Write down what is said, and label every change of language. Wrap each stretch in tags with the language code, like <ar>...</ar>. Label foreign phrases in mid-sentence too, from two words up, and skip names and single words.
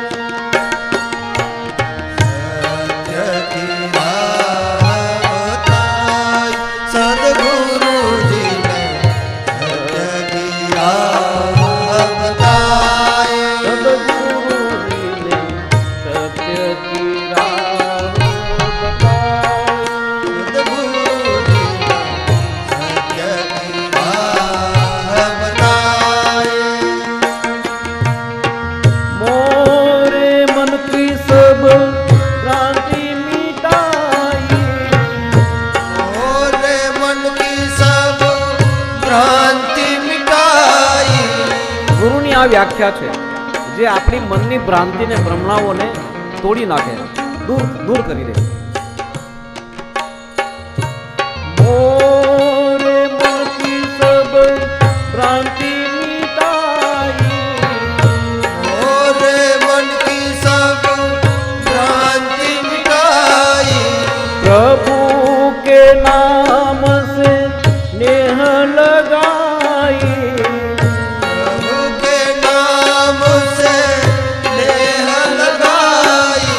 <hi>सत्य की राह सदगुरुजीने सत्य की राह बताय. सदगुरुजीने सत्य की राह बताय. सदगुरुजीने सत्य की राह बताय. मोरे मन की सब भ्रांति मिटाई. मोरे मन की सब भ्रांति मिटाई.</hi> <gu>ગુરુની આ વ્યાખ્યા છે જે આપણી મનની ભ્રાંતિને, ભ્રમણાઓને તોડી નાખે, દૂર કરી દે.</gu> <hi>मोरे मन की सब भ्रांति मिटाई. मोरे मन की सब भ्रांति मिटाई. प्रभु के नाम से नेह लगाई. प्रभु के नाम से नेह लगाई.</hi>